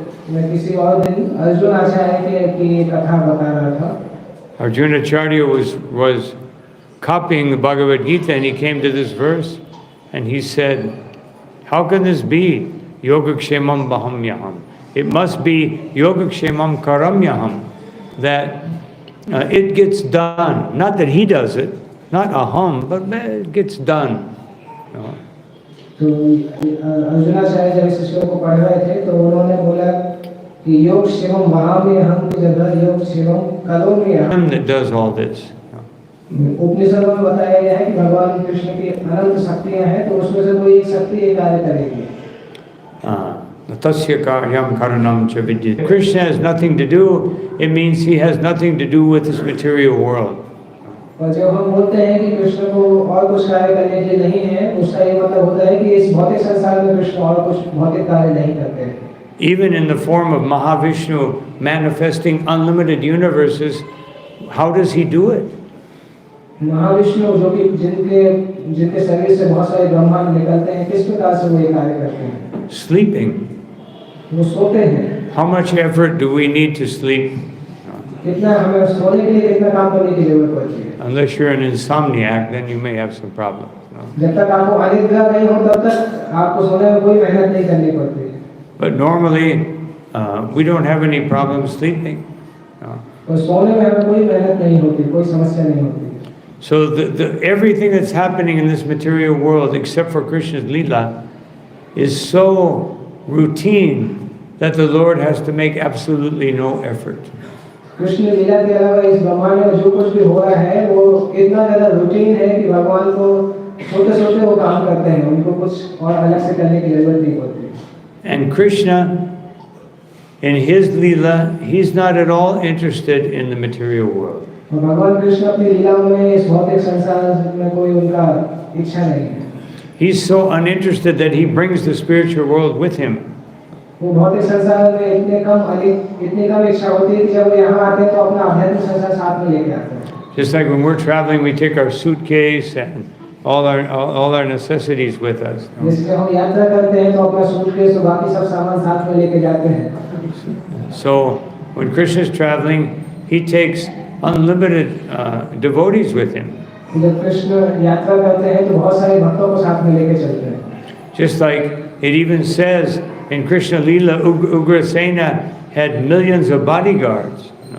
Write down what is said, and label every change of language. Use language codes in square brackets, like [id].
[hi] मैं किसी और दिन अर्जुन आचार्य की कथा बता रहा था। [en] Arjunacharya was copying the Bhagavad Gita, and he came to this verse and he said, how can this be? [sa] Yogakshemam bahamyaham. [en] It must be yogakshemam karamyaham, that it gets done. Not that he does it, not aham, but it gets done. [hi] तो अर्जुनाचार्य जब इस श्लोक को पढ़ रहे थे तो उन्होंने बोला कि योग क्षेमम महाम्यहम की जगह योग क्षेमम करोम्यहम। [en] That does all this. [hi] उपनिषदों में बताया गया है कि भगवान कृष्ण की अनंत शक्तियां हैं, तो उसमें से कोई एक शक्ति एक कार्य करेगी। [sa] Tasya karyam karanam cha vidyate. [en] Krishna has nothing to do, it means he has nothing to do with this material world. [hi] और जब हम बोलते हैं कि कृष्ण को और कुछ कार्य करने के लिए नहीं है, उसका ये मतलब होता है कि इस भौतिक संसार में कृष्ण और कुछ भौतिक कार्य नहीं करते हैं। [en] Even in the form of Mahavishnu manifesting unlimited universes, how does he do it? [hi] Mahavishnu जो कि जिनके शरीर से बहुत सारे ब्रह्मांड निकलते हैं, किस प्रकार से वो ये कार्य करते हैं? [en] Sleeping. [hi] वो सोते हैं। [en] How much effort do we need to sleep? [hi] कितना हमें सोने के लिए कितना काम करने की जरूरत पड़ती है? [en] Unless you're an insomniac, then you may have some problems. No? [hi] जब तक आपको अनिद्रा नहीं हो तब तक आपको सोने में कोई मेहनत नहीं करनी पड़ती। [en] But normally, we don't have any problems sleeping. No? [hi] और सोने में हमें कोई मेहनत नहीं होती, कोई समस्या नहीं होती। [en] So everything that's happening in this material world, except for Krishna's Leela, is so routine that the Lord has to make absolutely no effort. [hi] Krishna लीला के अलावा इस ब्रह्मांड में जो कुछ भी हो रहा है वो इतना ज़्यादा रूटीन है कि भगवान को सोते-सोते वो काम करते हैं, उनको कुछ और अलग से करने की जरूरत नहीं पड़ती। [en] And Krishna, in his Leela, he's not at all interested in the material world. [hi] भगवान कृष्ण अपनी लीला में इस भौतिक संसार में कोई उनका इच्छा नहीं है। [en] He's so uninterested that he brings the spiritual world with him. [hi] वो भौतिक संसार में इतनी कम इच्छा होती है कि जब वो यहाँ आते हैं तो अपना आध्यात्मिक संसार साथ में लेके आते हैं। [en] Just like when we're traveling, we take our suitcase and all our necessities with us. [hi] जैसे हम यात्रा करते हैं तो अपना सूटकेस और बाकी सब सामान साथ में लेके जाते हैं। [en] So when Krishna is traveling, he takes unlimited devotees with him. [hi] जब कृष्ण यात्रा करते हैं तो बहुत सारे भक्तों को साथ में लेके चलते हैं। [en] Just like it even says in Krishna Leela, Ugrasena had millions of bodyguards.